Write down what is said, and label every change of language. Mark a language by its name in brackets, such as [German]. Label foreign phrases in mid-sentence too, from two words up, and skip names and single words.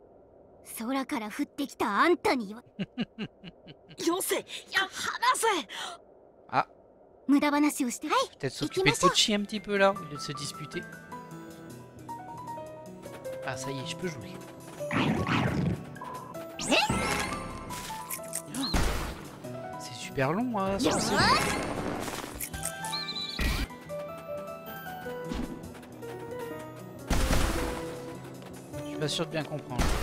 [Japanese] 空から降ってきたあんたには。よせ、いや離せ。 Ah. 無駄話をして。はい。 [French] Peut-être s'occuper de Pochi un petit peu là, au lieu de se disputer. Ah, ça y est, je peux jouer. C'est super long, hein, ça. Je suis pas sûr de bien comprendre.